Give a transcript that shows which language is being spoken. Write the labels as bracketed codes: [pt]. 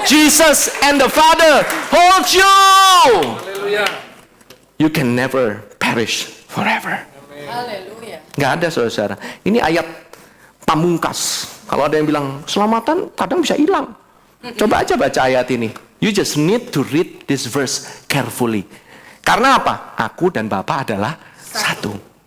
[en] Jesus and the Father hold you. You can never perish forever. [id] Nggak ada saudara. Ini ayat pamungkas. Kalau ada yang bilang selamatan kadang bisa hilang. Coba aja baca ayat ini. [en] You just need to read this verse carefully. [id] Karena apa? Aku dan Bapa adalah satu.